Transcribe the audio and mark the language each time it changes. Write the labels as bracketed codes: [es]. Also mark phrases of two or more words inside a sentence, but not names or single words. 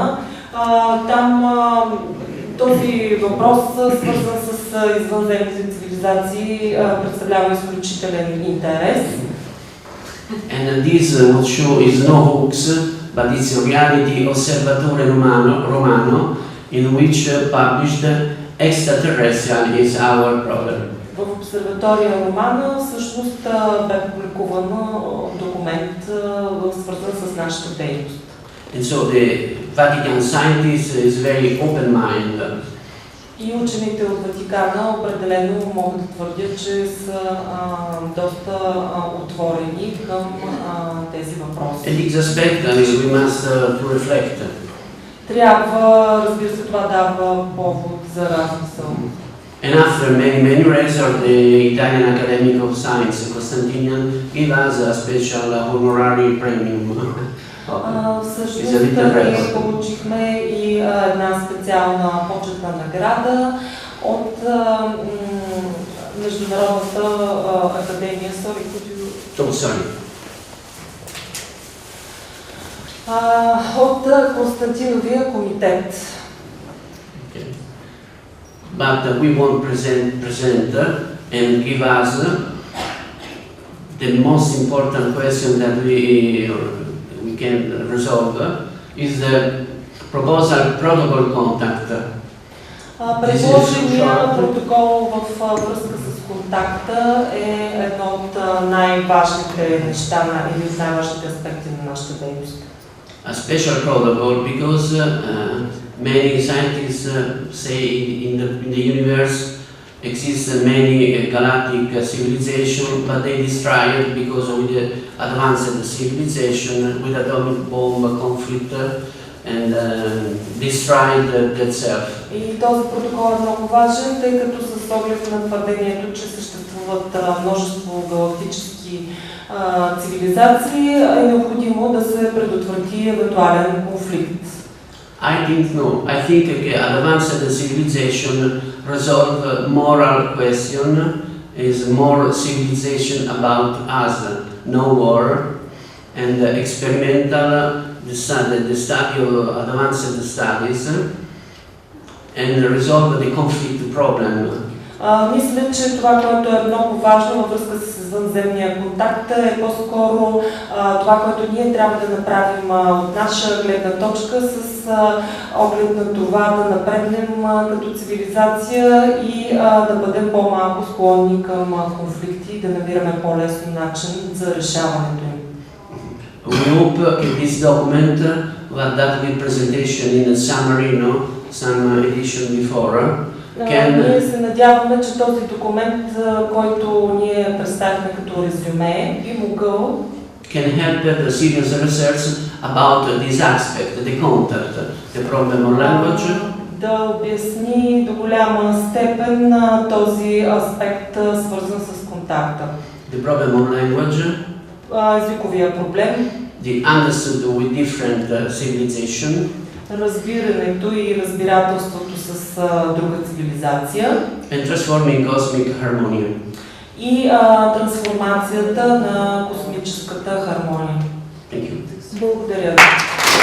[bg] Там този въпрос, свързан с извънземните цивилизации, представлява изключителен интерес. [en] And this what show is no hoax, but it's a reality Osservatore Romano in which published extraterrestrial is our problem. [bg] Обсерватория Романа всъщност бе публикуван документ, свързан с нашата дейност. [en] And so the Vatican scientist is very open-minded. [bg] И учените от Ватикана определено могат да твърдят, че са доста отворени към тези въпроси. [en] And it's aspect, we must to reflect. [bg] Трябва, разбира се, това дава повод за размисъл. [en] And after many research, the Italian Academy of Science, Constantinian, gave us a special honorary premium. [bg] Всъщност ние получихме и една специална почетна награда от Международната академия, от Константиновия комитет. [en] Okay. But we won't present and give us the most important question that we can resolve is the proposal protocol contact. [bg] Предложения протокол в връзка с контакта е едно от най-важните неща или от най-важните аспекти на нашата дейност. [en] A special protocol because many scientists say in the universe exist many galactic civilizations, but they destroyed because of the advanced civilization with atomic bomb conflict and destroyed themselves. [bg] И този протокол е много важен, тъй като с оглед на твърдението, че съществуват множество галактически цивилизации, е необходимо да се предотврати евентуален конфликт. [en] I think no. I think advanced civilization resolve moral question is more civilization about us, no war, and experimental the study of advanced studies and resolve the conflict problem. [bg] Мисля, че това, което е много важно във връзка с извънземния контакт, е по-скоро това, което ние трябва да направим от наша гледна точка с оглед на това да напреднем като цивилизация и да бъдем по-малко склонни към конфликти и да намираме по-лесно начин за решаването им. [en] We hope this document, that with presentation in a summary, some edition before, [bg] ние се надяваме, че този документ, който ние представихме като резюме, би могъл [en] can help the serious research about this aspect, the contact, the problem of language. [bg] Да обясни до голяма степен този аспект, свързан с контакта. [en] The problem of language. [bg] Езиковия проблем. [en] The understood with different civilization. [bg] Разбирането и разбирателството с друга цивилизация. [en] And transforming cosmic harmony. [bg] И трансформацията на космическата хармония. [en] Thank you. [bg] Благодаря.